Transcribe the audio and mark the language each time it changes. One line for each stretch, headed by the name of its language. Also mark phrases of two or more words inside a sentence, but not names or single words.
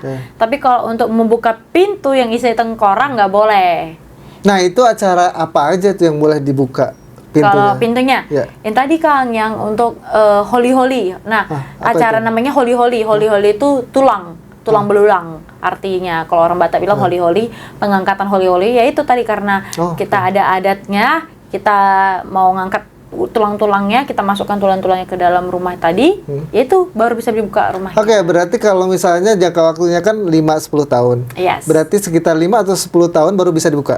Indonesian: Tapi kalau untuk membuka pintu yang isi tengkorak nggak boleh. Nah, itu acara apa aja tuh yang boleh dibuka pintunya? Kalau pintunya, yang tadi Kang, yang untuk holi-holi. Nah, acara namanya holi-holi. Holi-holi itu tulang belulang. Artinya kalau orang Batak bilang holi-holi, pengangkatan holi-holi, ya itu tadi karena kita ada adatnya, kita mau ngangkat tulang-tulangnya, kita masukkan tulang-tulangnya ke dalam rumah tadi, yaitu baru bisa dibuka rumahnya. Oke, berarti kalau misalnya jangka waktunya kan 5-10 tahun. Yes. Berarti sekitar 5 atau 10 tahun baru bisa dibuka?